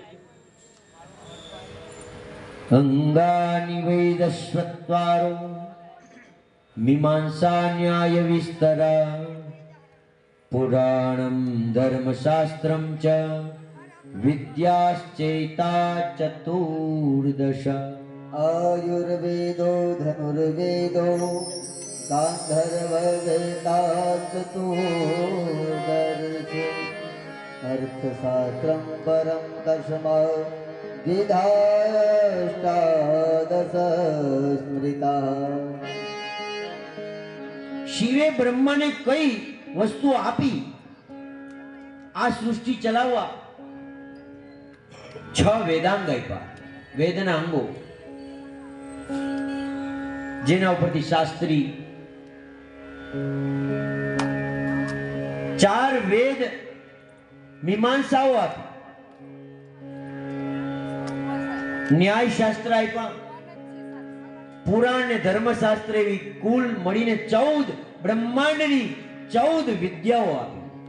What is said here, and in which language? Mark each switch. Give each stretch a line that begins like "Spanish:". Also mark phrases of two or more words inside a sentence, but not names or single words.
Sanskrit: અંગાની વૈદસ્વત્વારો મીમાંસા ન્યાય વિસ્તરા પુરાણમ ધર્મશાસ્ત્રમ ચ વિદ્યાશ્ચૈતા ચતુર્દશ. आयुर्वेदो धनुर्वेदो गान्धर्ववेदास्तुर्दर्श अर्थशास्त्रं परं दशम विधाष्टादश स्मृता.
Gujarati: શિવે બ્રહ્માને કઈ વસ્તુ આપી આ સૃષ્ટિ ચલાવવા? 6 વેદાંગ આપ્યા, વેદના અંગો, જેના ઉપરથી શાસ્ત્રી 4 વેદ મીમાંસાઓ આપી, ન્યાય શાસ્ત્ર આપ્યા, પુરાણ ને ધર્મશાસ્ત્ર એવી કુલ મળીને 14 બ્રહ્માંડની 14 વિદ્યાઓ આપી.